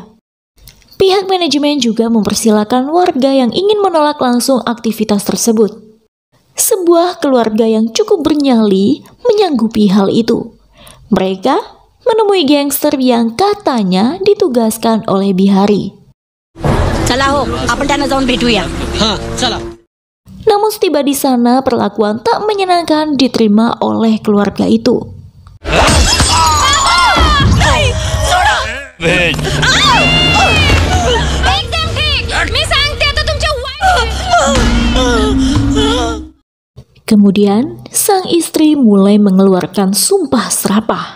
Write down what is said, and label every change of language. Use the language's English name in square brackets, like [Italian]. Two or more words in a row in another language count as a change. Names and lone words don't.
[Indonesian] Pihak manajemen juga mempersilahkan warga yang ingin menolak langsung aktivitas tersebut. Sebuah keluarga yang cukup bernyali menyanggupi hal itu. Mereka menemui gangster yang katanya ditugaskan oleh Bihari. [Marathi] चला हो, आपण त्यांना जाऊन भेटूया. हाँ, चला. [Indonesian] Namun setiba di sana, perlakuan tak menyenangkan diterima oleh keluarga itu. Kemudian, sang istri mulai mengeluarkan sumpah serapah.